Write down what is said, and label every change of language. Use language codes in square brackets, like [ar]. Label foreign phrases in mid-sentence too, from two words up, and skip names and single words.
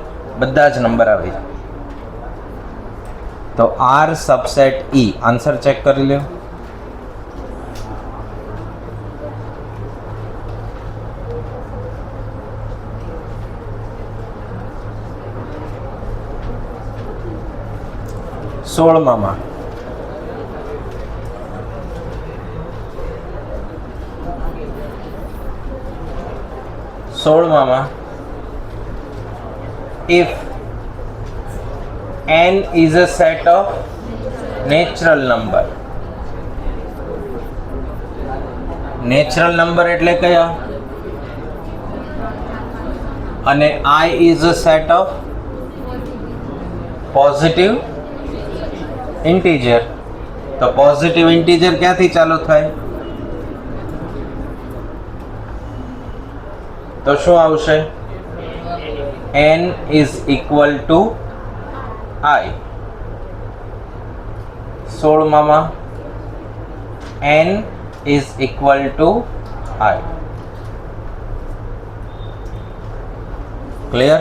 [gu] બધા જ નંબર આવી જાય. તો R સબસેટ E. આન્સર ચેક કરી લો. [en] સોળમાં if n is a set of natural number. [gu] નેચરલ નંબર એટલે કયા? [en] અને I is a set of positive integer. [gu] તો પોઝિટિવ ઇન્ટીજર ક્યાંથી ચાલુ થાય? તો શું આવશે? [en] n is equal to I. 16માં n is equal to I. [gu] ક્લિયર?